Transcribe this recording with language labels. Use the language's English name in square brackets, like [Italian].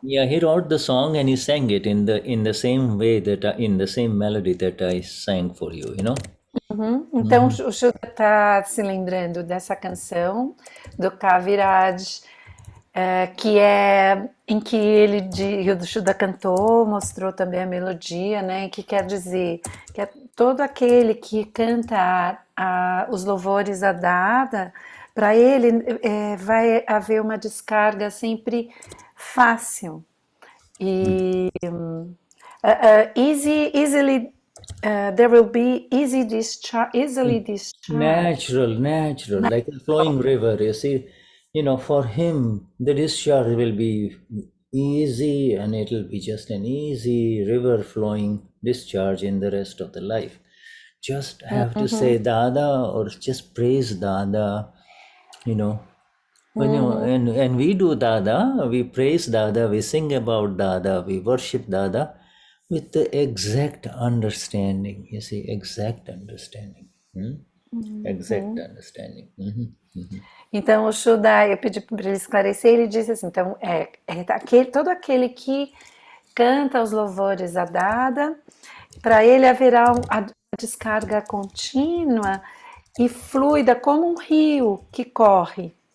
[English] Yeah, he wrote the song and he sang it in the same way that in the same melody that I sang for you. You know. [Portuguese] Então o Shuddha está se lembrando dessa canção do Kaviraj, que é em que o Shuddha cantou, mostrou também a melodia, né? Que quer dizer que é todo aquele que canta os louvores a Dada, para ele vai haver uma descarga sempre fácil e [English] easily. There will be easily discharged. Natural, like a flowing river. You see, you know, for him, the discharge will be easy and it will be just an easy river flowing discharge in the rest of the life. Just have to say Dada or just praise Dada, you know. When you, and we do Dada, we praise Dada, we sing about Dada, we worship Dada with the exact understanding. You see, exact understanding. Exact understanding. [Portuguese] Então o Shuddha, eu pedi para ele esclarecer, ele disse assim, então todo aquele que canta os louvores a Dada, para ele haverá a descarga contínua e fluida como um rio que corre.